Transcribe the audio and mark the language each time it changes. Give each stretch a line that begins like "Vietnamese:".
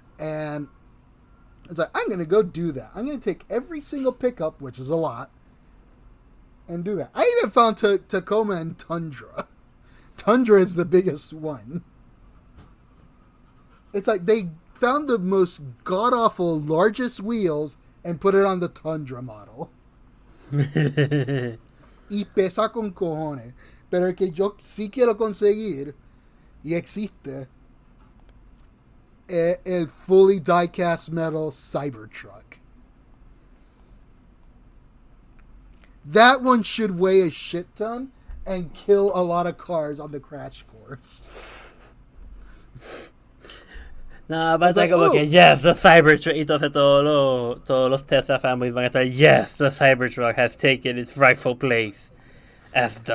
English: And it's like, I'm going to go do that. I'm going to take every single pickup, which is a lot, and do that. I even found Tacoma and Tundra. Tundra is the biggest one. It's like they found the most god-awful, largest wheels and put it on the Tundra model.
Spanish: Y pesa con cojones. Pero el que yo sí quiero conseguir, y existe, el fully die-cast metal Cybertruck.
English: That one should weigh a shit ton and kill a lot of cars on the crash course.
Spanish: No, va a estar como que,
English: yes, the Cybertruck.
Spanish: Y entonces todos los
English: Tesla families
Spanish: van a estar,
English: yes, the Cybertruck has taken its rightful place as the